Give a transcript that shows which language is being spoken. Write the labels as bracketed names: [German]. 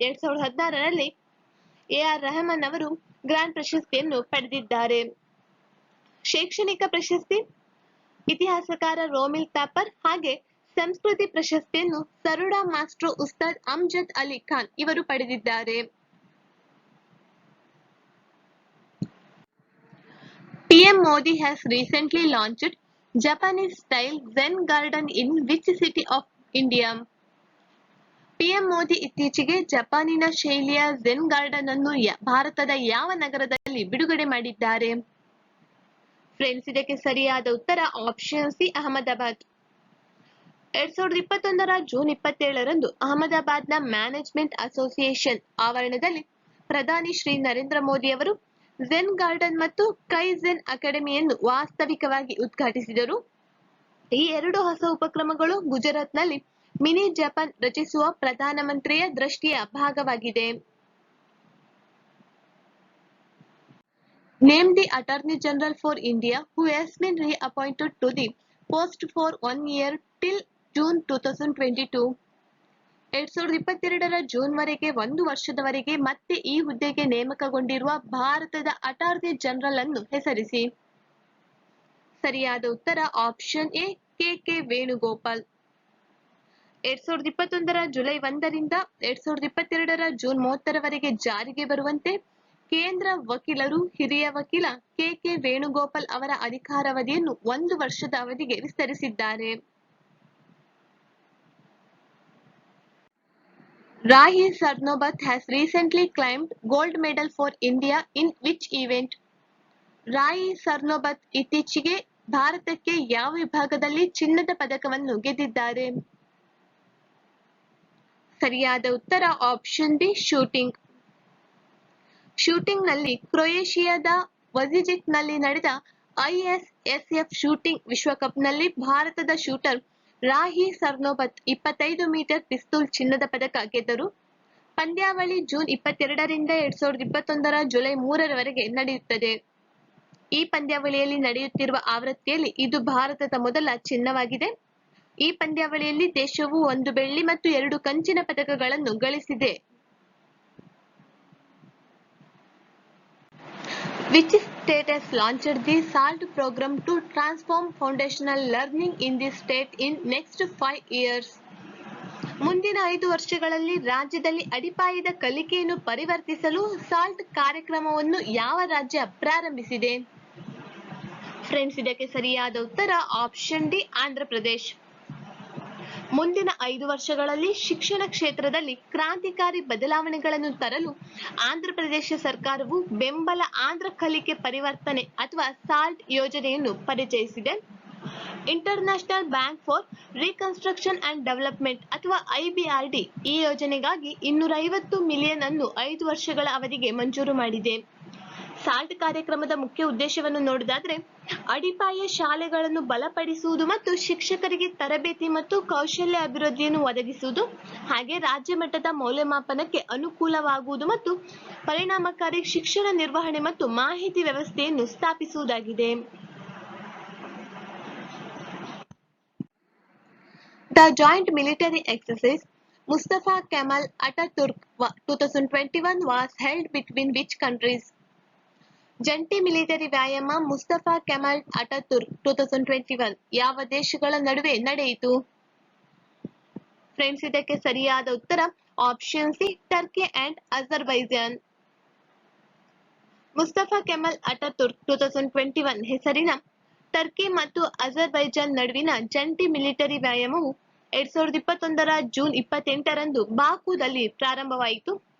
[Kannada] 2016ರಲ್ಲಿ AR. Rahman ಅವರು grand ಪ್ರಶಸ್ತಿಯನ್ನು ಪಡೆದಿದ್ದಾರೆ. ಶೈಕ್ಷಣಿಕ ಪ್ರಶಸ್ತಿ ಇತಿಹಾಸಕಾರ ರೋಮಿಲ್ ಥಾಪರ್, ಹಾಗೆ ಸಂಸ್ಕೃತಿ ಪ್ರಶಸ್ತಿಯನ್ನು ಸರೋಡಾ ಮಾಸ್ಟ್ರೋ ಉಸ್ತಾದ್ ಅಮ್ಜದ್ ಅಲಿ ಖಾನ್ ಇವರು ಪಡೆದಿದ್ದಾರೆ. [English] PM Modi has recently launched Japanese style Zen garden in which city of India? [Kannada] PM Modi ಇತ್ತೀಚೆಗೆ ಜಪಾನಿನ ಶೈಲಿಯ ಝೆನ್ ಗಾರ್ಡನ್ ಅನ್ನು ಭಾರತದ ಯಾವ ನಗರದಲ್ಲಿ ಬಿಡುಗಡೆ ಮಾಡಿದ್ದಾರೆ? ಫ್ರೆಂಡ್ಸ್, ಇದಕ್ಕೆ ಸರಿಯಾದ ಉತ್ತರ option C, Ahmedabad. 2021ರ June 27ರಂದು ಅಹಮದಾಬಾದ್ನ management association ಆವರಣದಲ್ಲಿ ಪ್ರಧಾನಿ ಶ್ರೀ ನರೇಂದ್ರ ಮೋದಿ ಅವರು ಝೆನ್ ಗಾರ್ಡನ್ ಮತ್ತು ಕೈಝೆನ್ ಅಕಾಡೆಮಿಯನ್ನು ವಾಸ್ತವಿಕವಾಗಿ ಉದ್ಘಾಟಿಸಿದರು. ಈ 2 ಹೊಸ ಉಪಕ್ರಮಗಳು ಗುಜರಾತ್ನಲ್ಲಿ ಮಿನಿ ಜಪಾನ್ ರಚಿಸುವ ಪ್ರಧಾನಮಂತ್ರಿಯ ದೃಷ್ಟಿಯ ಭಾಗವಾಗಿದೆ. [English] Name the Attorney General for India who has been reappointed to the post for 1 year till June 2022. [Kannada] 2022ರ June ವರೆಗೆ 1 ವರ್ಷದವರೆಗೆ ಮತ್ತೆ ಈ ಹುದ್ದೆಗೆ ನೇಮಕಗೊಂಡಿರುವ ಭಾರತದ ಅಟಾರ್ನಿ ಜನರಲ್ ಅನ್ನು ಹೆಸರಿಸಿ. ಸರಿಯಾದ ಉತ್ತರ option A, K Venugopal. 2021ರ July 1ರಿಂದ 2022ರ June 30ರವರೆಗೆ ಜಾರಿಗೆ ಬರುವಂತೆ ಕೇಂದ್ರ ವಕೀಲರು ಹಿರಿಯ ವಕೀಲ ಕೆ ವೇಣುಗೋಪಾಲ್ ಅವರ ಅಧಿಕಾರಾವಧಿಯನ್ನು 1 ವರ್ಷದ ಅವಧಿಗೆ ವಿಸ್ತರಿಸಿದ್ದಾರೆ. [English] Rahi Sarnobat has recently claimed gold medal for India in which event? [Kannada] ರಾಯಿ Sarnobat ಇತ್ತೀಚೆಗೆ ಭಾರತಕ್ಕೆ ಯಾವ ವಿಭಾಗದಲ್ಲಿ ಚಿನ್ನದ ಪದಕವನ್ನು ಗೆದ್ದಿದ್ದಾರೆ? ಸರಿಯಾದ ಉತ್ತರ ಆಪ್ಷನ್ ಬಿ, ಶೂಟಿಂಗ್. ಶೂಟಿಂಗ್ನಲ್ಲಿ ಕ್ರೊಯೇಷಿಯಾದ ವಜಿಜಿಕ್ನಲ್ಲಿ ನಡೆದ ISSF ಶೂಟಿಂಗ್ ವಿಶ್ವಕಪ್ನಲ್ಲಿ ಭಾರತದ ಶೂಟರ್ ರಾಹಿ ಸರ್ನೋಬತ್ 25 ಮೀಟರ್ ಪಿಸ್ತೂಲ್ ಚಿನ್ನದ ಪದಕ ಗೆದ್ದರು. ಪಂದ್ಯಾವಳಿ ಜೂನ್ 22ರಿಂದ 2021ರ ಜುಲೈ 3ರವರೆಗೆ ನಡೆಯುತ್ತದೆ. ಈ ಪಂದ್ಯಾವಳಿಯಲ್ಲಿ ನಡೆಯುತ್ತಿರುವ ಆವೃತ್ತಿಯಲ್ಲಿ ಇದು ಭಾರತದ ಮೊದಲ ಚಿನ್ನವಾಗಿದೆ. ಈ ಪಂದ್ಯಾವಳಿಯಲ್ಲಿ ದೇಶವು 1 ಬೆಳ್ಳಿ ಮತ್ತು 2 ಕಂಚಿನ ಪದಕಗಳನ್ನು ಗಳಿಸಿದೆ. [English] Which state has launched the SALT program to transform foundational learning in the state in next 5 years? [Kannada] ಮುಂದಿನ 5 ವರ್ಷಗಳಲ್ಲಿ ರಾಜ್ಯದಲ್ಲಿ ಅಡಿಪಾಯದ ಕಲಿಕೆಯನ್ನು ಪರಿವರ್ತಿಸಲು ಸಾಲ್ಟ್ ಕಾರ್ಯಕ್ರಮವನ್ನು ಯಾವ ರಾಜ್ಯ ಪ್ರಾರಂಭಿಸಿದೆ? ಫ್ರೆಂಡ್ಸ್, ಇದಕ್ಕೆ ಸರಿಯಾದ ಉತ್ತರ ಆಪ್ಷನ್ ಡಿ, ಆಂಧ್ರಪ್ರದೇಶ್. ಮುಂದಿನ 5 ವರ್ಷಗಳಲ್ಲಿ ಶಿಕ್ಷಣ ಕ್ಷೇತ್ರದಲ್ಲಿ ಕ್ರಾಂತಿಕಾರಿ ಬದಲಾವಣೆಗಳನ್ನು ತರಲು ಆಂಧ್ರಪ್ರದೇಶ ಸರ್ಕಾರವು ಬೆಂಬಲ ಆಂಧ್ರ ಕಲಿಕೆ ಪರಿವರ್ತನೆ ಅಥವಾ ಸಾಲ್ಟ್ ಯೋಜನೆಯನ್ನು ಪರಿಚಯಿಸಿದೆ. International bank for reconstruction and development ಅಥವಾ IBRD ಈ ಯೋಜನೆಗಾಗಿ 250 ಮಿಲಿಯನ್ ಅನ್ನು 5 ವರ್ಷಗಳ ಅವಧಿಗೆ ಮಂಜೂರು ಮಾಡಿದೆ. ಸಾಲ್ಟ್ ಕಾರ್ಯಕ್ರಮದ ಮುಖ್ಯ ಉದ್ದೇಶವನ್ನು ನೋಡುವುದಾದರೆ ಅಡಿಪಾಯ ಶಾಲೆಗಳನ್ನು ಬಲಪಡಿಸುವುದು ಮತ್ತು ಶಿಕ್ಷಕರಿಗೆ ತರಬೇತಿ ಮತ್ತು ಕೌಶಲ್ಯ ಅಭಿವೃದ್ಧಿಯನ್ನು ಒದಗಿಸುವುದು, ಹಾಗೆ ರಾಜ್ಯ ಮಟ್ಟದ ಮೌಲ್ಯಮಾಪನಕ್ಕೆ ಅನುಕೂಲವಾಗುವುದು ಮತ್ತು ಪರಿಣಾಮಕಾರಿ ಶಿಕ್ಷಣ ನಿರ್ವಹಣೆ ಮತ್ತು ಮಾಹಿತಿ ವ್ಯವಸ್ಥೆಯನ್ನು ಸ್ಥಾಪಿಸುವುದಾಗಿದೆ. [English] The joint military exercise Mustafa Kemal Ataturk 2021 was held between which countries? [Kannada] ಜಂಟಿ ಮಿಲಿಟರಿ ವ್ಯಾಯಾಮ ಮುಸ್ತಫಾ ಕೆಮಾಲ್ ಅಟಾತುರ್ಕ್ 2021 ಯಾವ ದೇಶಗಳ ನಡುವೆ ನಡೆಯಿತು? ಫ್ರೆಂಡ್ಸ್, ಇದಕ್ಕೆ ಸರಿಯಾದ ಉತ್ತರ option C, Turkey and Azerbaijan. Mustafa Kemal ಅಟಾತುರ್ಕ್ 2021 ಹೆಸರಿನ ಟರ್ಕಿ ಮತ್ತು ಅಜರ್ಬೈಜಾನ್ ನಡುವಿನ ಜಂಟಿ ಮಿಲಿಟರಿ ವ್ಯಾಯಾಮವು 2021ರ ಜೂನ್ 28ರಂದು ಬಾಕುದಲ್ಲಿ ಪ್ರಾರಂಭವಾಯಿತು.